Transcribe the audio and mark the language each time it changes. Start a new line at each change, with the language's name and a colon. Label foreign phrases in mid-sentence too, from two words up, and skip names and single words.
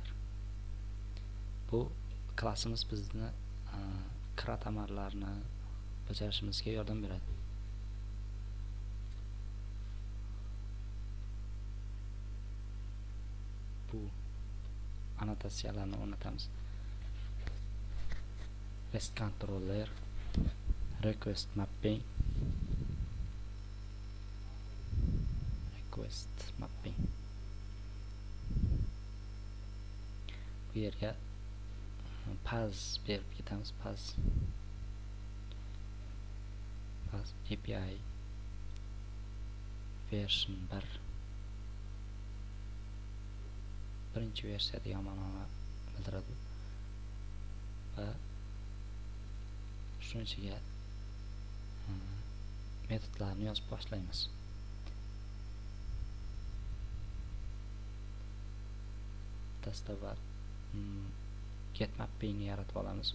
Uzbek: Bu klassimiz bizni krat amallarni bajarishimizga yordam beradi. Bu annotatsiyalarni o'rnatamiz.
English: REST controller, request mapping,
Uzbek: bu yerga path berib ketamiz.
English: Path API version 1
Uzbek: birinchi versiya degan ma'noni bildiradi va shuning ichiga metodlarni yozib boshlaymiz. Dastavval
English: get mapping
Uzbek: yaratib olamiz.